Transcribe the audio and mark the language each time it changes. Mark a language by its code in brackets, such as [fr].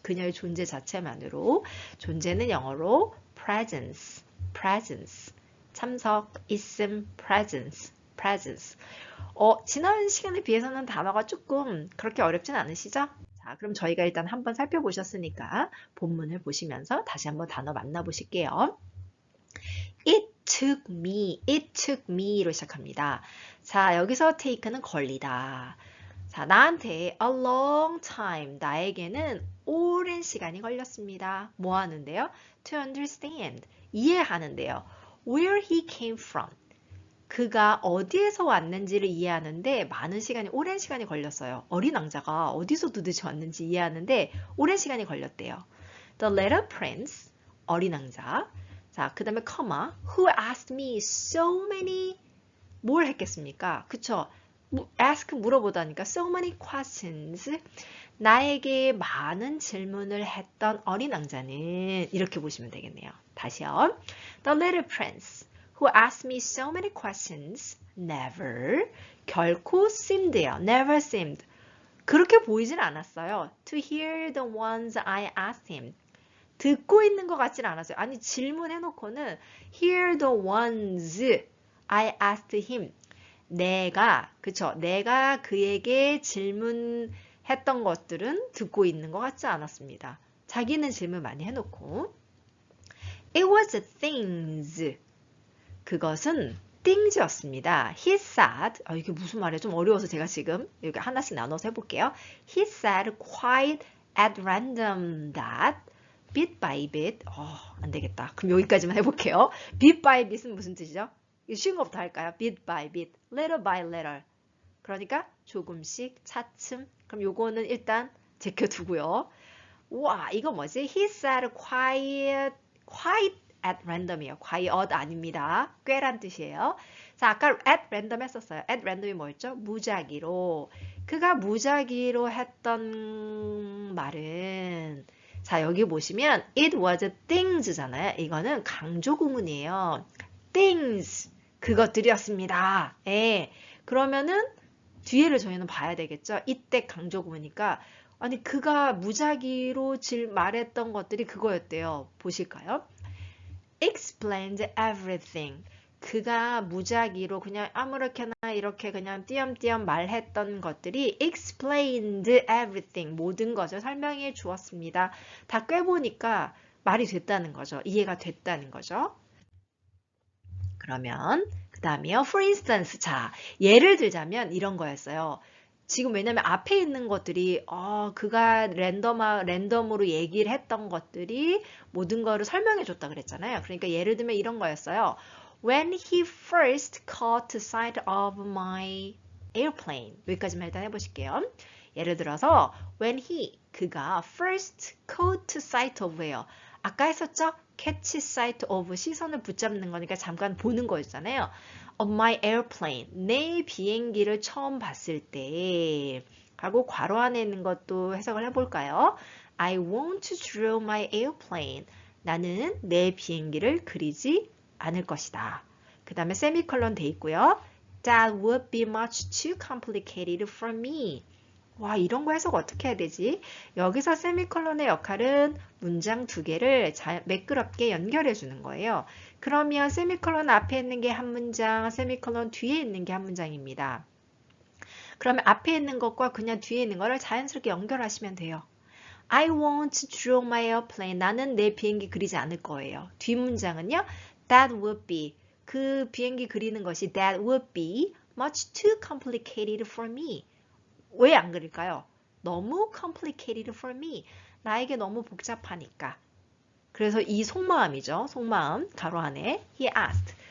[ko] 그녀의 존재 자체만으로. 존재는 영어로 presence, presence. 참석, 있음, presence, presence. 지난 시간에 비해서는 단어가 조금 그렇게 어렵진 않으시죠? 자, 그럼 저희가 일단 한번 살펴보셨으니까 본문을 보시면서 다시 한번 단어 만나보실게요. [en] It took me로 [ko] 시작합니다. 자, 여기서 take는 걸리다. 자, 나한테 [en] a long time, [ko] 나에게는 오랜 시간이 걸렸습니다. 뭐 하는데요? [en] To understand, [ko] 이해하는데요. [en] Where he came from, [ko] 그가 어디에서 왔는지를 이해하는데 오랜 시간이 걸렸어요. 어린 왕자가 어디서 도대체 왔는지 이해하는데 오랜 시간이 걸렸대요. [en] The little prince, [ko] 어린 왕자. 자, 그 다음에 [en] comma, who asked me so many, [ko] 뭘 했겠습니까? 그쵸? [en] ask, [ko] 물어보다니까 [en] so many questions. [ko] 나에게 많은 질문을 했던 어린 왕자는, 이렇게 보시면 되겠네요. 다시요. [en] The little prince, who asked me so many questions, never, [ko] 결코 [en] seemed요. never seemed. [ko] 그렇게 보이진 않았어요. [en] To hear the ones I asked him. [ko] 듣고 있는 것 같진 않았어요. 아니, 질문해놓고는 [en] hear the ones I asked him. [ko] 내가 그에게 질문했던 것들은 듣고 있는 것 같지 않았습니다. 자기는 질문 많이 해놓고. [en] It was things. [ko] 그것은 things였습니다. [en] He said, [ko] 이게 무슨 말이에요? 좀 어려워서 제가 지금 여기 하나씩 나눠서 해볼게요. [en] He said quite at random that bit by bit, [ko] 안 되겠다. 그럼 여기까지만 해볼게요. bit by bit은 무슨 뜻이죠? 쉬운 것부터 할까요? [en] bit by bit, letter by letter. [ko] 그러니까 조금씩, 차츰. 그럼 요거는 일단 제껴두고요. 와, 이거 뭐지? [en] He said quite at random이에요. [ko] quite 아닙니다. 꽤란 뜻이에요. 자, 아까 at random 했었어요. at random이 뭐였죠? 무작위로. 그가 무작위로 했던 말은, 자, 여기 보시면 it was things잖아요. 이거는 강조 구문이에요. things, 그것들이었습니다. 예. 그러면은 뒤에를 저희는 봐야 되겠죠. 이때 강조 구문이니까 아니 그가 무작위로 말했던 것들이 그거였대요. 보실까요? [en] explained everything. [ko] 그가 무작위로 그냥 아무렇게나 이렇게 그냥 띄엄띄엄 말했던 것들이 [en] explained everything. [ko] 모든 것을 설명해 주었습니다. 다 꿰보니까 말이 됐다는 거죠. 이해가 됐다는 거죠. 그러면 그 다음에요. [en] For instance. [ko] 자, 예를 들자면 이런 거였어요. 지금 왜냐면 앞에 있는 것들이 그가 랜덤으로 얘기를 했던 것들이 모든 거를 설명해 줬다 그랬잖아요. 그러니까 예를 들면 이런 거였어요. [en] When he first caught sight of my airplane. [ko] 여기까지만 일단 해보실게요. 예를 들어서 [en] when [ko] 그가 [en] first caught sight of예요. [ko] 아까 했었죠? [en] catch sight of [ko] 시선을 붙잡는 거니까 잠깐 보는 거였잖아요. [en] of my airplane. [ko] 내 비행기를 처음 봤을 때 하고 괄호 안에 있는 것도 해석을 해볼까요? [en] I want to draw my airplane. [ko] 나는 내 비행기를 그리지 않을 것이다. 그 다음에 세미콜론 돼 있고요. [en] That would be much too complicated for me. [ko] 와, 이런 거 해석 어떻게 해야 되지? 여기서 세미콜론의 역할은 문장 두 개를 매끄럽게 연결해 주는 거예요. 그러면 세미콜론 앞에 있는 게 한 문장, 세미콜론 뒤에 있는 게 한 문장입니다. 그러면 앞에 있는 것과 그냥 뒤에 있는 거를 자연스럽게 연결하시면 돼요. [en] I want to draw my airplane. [ko] 나는 내 비행기 그리지 않을 거예요. 뒷문장은요. [en] That would be. [ko] 그 비행기 그리는 것이 [en] that would be much too complicated for me. [ko] 왜 안 그릴까요? 너무 [en] complicated for me. [ko] 나에게 너무 복잡하니까. 그래서 이 속마음이죠. 속마음 가로 안에 [en] he asked.